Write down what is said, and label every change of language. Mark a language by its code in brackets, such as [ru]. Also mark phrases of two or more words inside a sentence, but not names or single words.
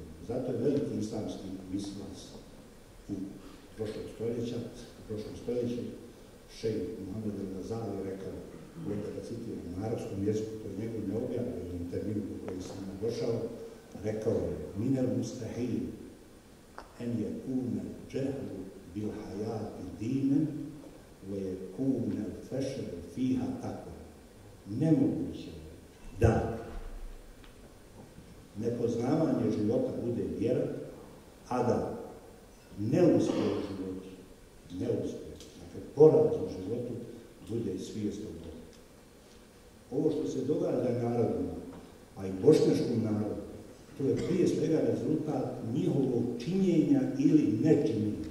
[bs] Zato je veliki islamski mislilac u prošlom stoljeću šejh Muhammed al-Gazali rekao, ovdje da citiram na arapskom jeziku, to je njegov neobjavljeni intervju u koji sam došao, rekao je [ar] من المستحيل أن يكون جهل بالحياة دينا ويكون الفشل فيها تقوى. [bs] Nemoguće da nepoznavanje života bude vjera, a da neuspjeh u životu, dakle poraz u životu, bude svijest o Bogu. Ovo što se događa narodima, a i bošnjačkom narodu, to je prije svega rezultat njihovog činjenja ili nečinjenja.